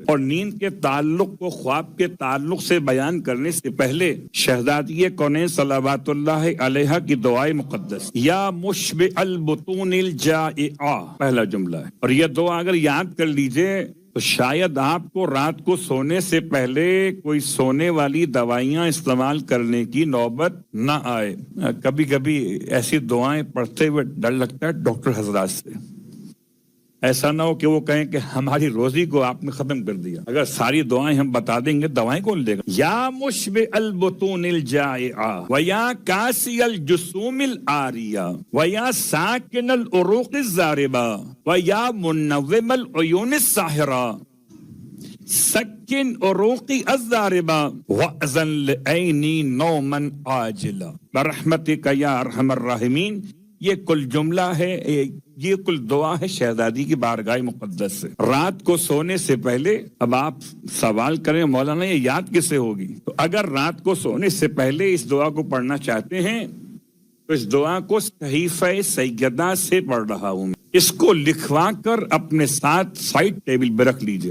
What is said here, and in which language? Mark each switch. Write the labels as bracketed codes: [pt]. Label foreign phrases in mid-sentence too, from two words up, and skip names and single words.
[ur] اور نیند کے تعلق کو خواب کے تعلق سے بیان کرنے سے پہلے شہزادی کونین [ar] صلوات اللہ علیہ [ur] کی دعائے مقدس [ar] یا مشبع البطون الجائعہ [ur] پہلا جملہ ہے، اور یہ دعا اگر یاد کر لیجئے تو شاید آپ کو رات کو سونے سے پہلے کوئی سونے والی دوائیاں استعمال کرنے کی نوبت نہ آئے۔ کبھی کبھی ایسی دعائیں پڑھتے ہوئے ڈر لگتا ہے ڈاکٹر حضرات سے، ایسا نہ ہو کہ وہ کہیں کہ ہماری روزی کو آپ نے ختم کر دیا۔ اگر ساری دعائیں ہم بتا دیں گے دوائیں کون لے گا؟ [ar] یا مشبع البطون الجائعہ ویا کاسی الجسوم العاریہ ویا ساکن العروق الضاربہ ویا منوم العیون الساحرہ سکن عروقی الضاربہ واذن لعینی نوما عاجلا برحمتک یا ارحم الراحمین۔ [ur] یہ کل جملہ ہے، یہ کل دعا ہے شہزادی کی بارگاہ مقدس سے رات کو سونے سے پہلے۔ اب آپ سوال کریں مولانا یہ یاد کسے ہوگی؟ تو اگر رات کو سونے سے پہلے اس دعا کو پڑھنا چاہتے ہیں تو اس دعا کو صحیفہ سیدہ سے پڑھ رہا ہوں، اس کو لکھوا کر اپنے ساتھ سائڈ ٹیبل پہ رکھ لیجئے۔